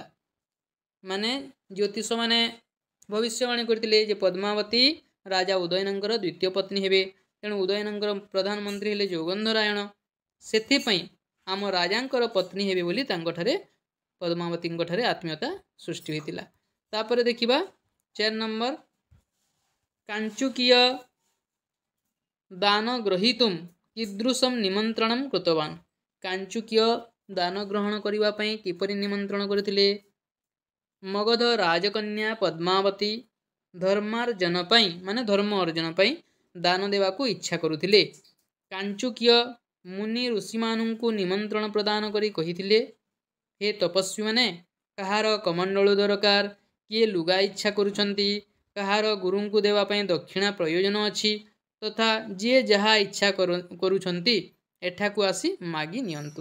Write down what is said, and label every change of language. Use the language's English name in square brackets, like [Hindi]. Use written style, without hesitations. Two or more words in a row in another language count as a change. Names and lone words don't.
[Odia] ମାନେ ଜ୍ୟୋତିଷ ମାନେ ଭବିଷ୍ୟବାଣୀ କରିଥିଲେ ଯେ ପଦ୍ମାବତୀ ରାଜା ଉଦୟନଙ୍କର ଦ୍ୱିତୀୟ ପତ୍ନୀ ହେବେ। ତେଣୁ ଉଦୟନଙ୍କର ପ୍ରଧାନମନ୍ତ୍ରୀ ହେଲେ ଯୌଗନ୍ଧରାୟଣ। ସେଥି ପାଇଁ ଆମ ରାଜାଙ୍କର ପତ୍ନୀ ହେବେ ବୋଲି ତାଙ୍କଠାରେ ପଦ୍ମାବତୀ ଠାରେ ଆତ୍ମୀୟତା ସୃଷ୍ଟି ହୋଇଥିଲା। ତାପରେ ଦେଖିବା 4 ନମ୍ବର। [Sanskrit] कांचुकीय दान ग्रहीतुम कीदृशम निमंत्रणम कृतवान। [Odia] କାଞ୍ଚୁକୀୟ ଦାନ ଗ୍ରହଣ କରିବା ପାଇଁ କିପରି ନିମନ୍ତ୍ରଣ କରିଥିଲେ। ମଗଧ ରାଜକନ୍ୟା ପଦ୍ମାବତୀ ଧର୍ମାର୍ଜନ ପାଇଁ ମାନେ ଧର୍ମ ଅର୍ଜନ ପାଇଁ ଦାନ ଦେବାକୁ ଇଚ୍ଛା କରୁଥିଲେ। କାଞ୍ଚୁକୀୟ ମୁନି ଋଷି ମାନଙ୍କୁ ନିମନ୍ତ୍ରଣ ପ୍ରଦାନ କରି କହିଥିଲେ, ହେ ତପସ୍ୱୀ ମାନେ କାହାର କମଣ୍ଡଳୁ ଦରକାର, କିଏ ଲୁଗା ଇଚ୍ଛା କରୁଛନ୍ତି, କାହାର ଗୁରୁଙ୍କୁ ଦେବା ପାଇଁ ଦକ୍ଷିଣା ପ୍ରୟୋଜନ ଅଛି, ତଥା ଯେ ଯାହା ଇଚ୍ଛା କରୁଛନ୍ତି ଏଠାକୁ ଆସି ମାଗି ନିଅନ୍ତୁ।